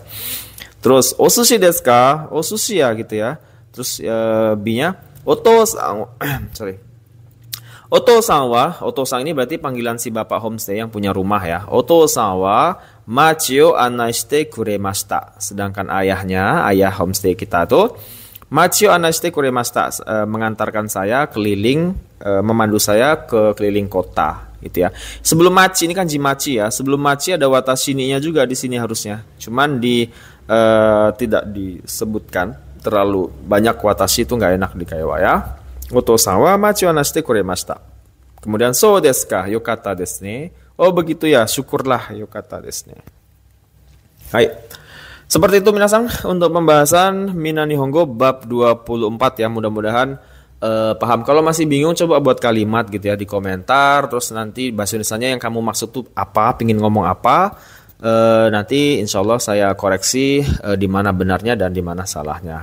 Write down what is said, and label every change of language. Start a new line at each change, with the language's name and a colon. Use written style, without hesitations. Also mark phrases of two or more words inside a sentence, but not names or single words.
Japanese: Terus お寿司ですか？お寿司や
Indonesian: gitu ya. Terus B-nya oto-san
Japanese: お父さんは,
Indonesian: Oto-san ini berarti panggilan si bapak homestay yang punya rumah ya.
Japanese: お父さんは町を案内してくれました.
Indonesian: Sedangkan ayahnya, ayah homestay kita tuh
Japanese: 町を案内してくれました,
Indonesian: mengantarkan saya keliling, memandu saya ke keliling kota gitu ya. Sebelum machi ini kan jimachi ya. Sebelum machi ada
Japanese: 私に-
Indonesian: nya juga di sini harusnya. Cuman tidak disebutkan, terlalu banyak watashi itu nggak enak di kaiwa ya.
Japanese: お父さんは町を案内してくれました. Kemudian そうですか? よかったですね.
Indonesian: Oh begitu ya, syukurlah,
Japanese: よかったですね. Hai.
Indonesian: Seperti itu minasang untuk pembahasan Mina Nihongo bab 24 ya. Mudah-mudahan paham. Kalau masih bingung coba buat kalimat gitu ya di komentar. Terus nanti bahasa Indonesianya yang kamu maksud tuh apa, pingin ngomong apa. Nanti insya Allah saya koreksi di mana benarnya dan di mana salahnya.